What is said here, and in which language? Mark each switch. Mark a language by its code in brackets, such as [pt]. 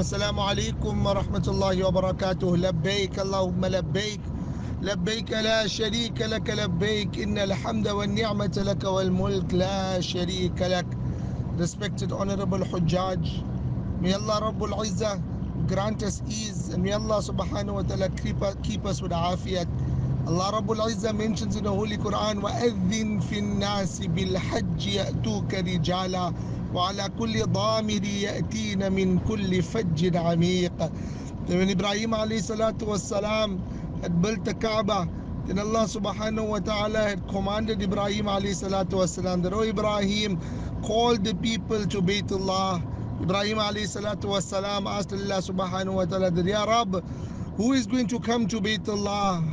[ar] السلام عليكم ورحمة الله وبركاته. لبيك اللهم لبيك، لبيك لا شريك لك لبيك، إن الحمد والنعمة لك والملك لا شريك لك. [en] Respected Honorable Hujjaj, may Allah Rabbul Izzah grant us ease, and may Allah subhanahu wa ta'ala keep us with afiyat. Allah Rabbul Izzah mentions in the Holy Quran, [ar] وَأَذِّن فِي النَّاسِ بِالْحَجِّ يَأْتُوكَ رِجَالًا وَعَلَى كُلِّ ضَامِرٍ يَأْتِينَ مِنْ كُلِّ فَجٍّ عَمِيقٍ. [en] When Ibrahim alayhi salatu was salam had built the Kaaba, then Allah subhanahu wa ta'ala had commanded Ibrahim alayhi salatu was salam that, "O Ibrahim, call the people to Baytullah." Ibrahim alayhi salatu was salam asked Allah subhanahu wa ta'ala that, "Ya Rabb, who is going to come to Baytullah?